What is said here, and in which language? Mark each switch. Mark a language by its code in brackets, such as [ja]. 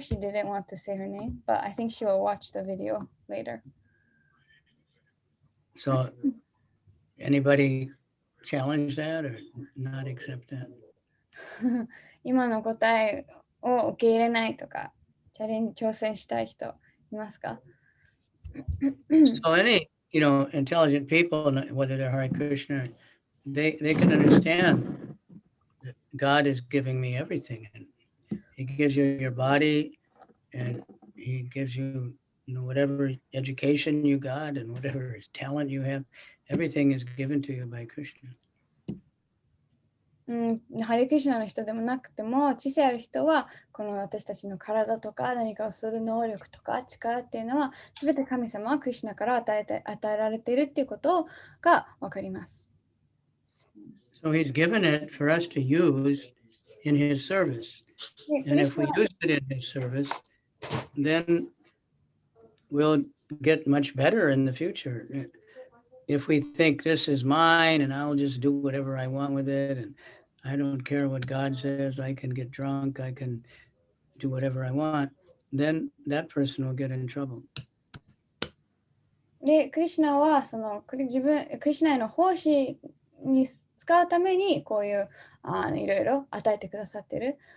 [en] She didn't want to say her name, but I think she will watch the video later. So anybody challenge that or not accept that? [ja] 今の答えを受け入れないとか、挑戦したい人いますか？ [en] So any, intelligent people, whether they're Hare Krishna, they can understand that God is giving me everything. And he gives you your body and he gives you, whatever education you got and whatever talent you have, everything is given to you by Krishna. [ja] ハレクリシュナの人でもなくても、知性ある人は、この私たちの体とか何かをする能力とか力っていうのは、すべて神様はクリシュナから与えられているっていうことがわかります。 [en] So he's given it for us to use in his service. And if we use it in his service, then we'll get much better in the future. If we think this is mine and I'll just do whatever I want with it and I don't care what God says, I can get drunk, I can do whatever I want, then that person will get in trouble. [ja] で、クリシュナはクリシュナへの奉仕に使うためにこういういろいろ与えてくださっている。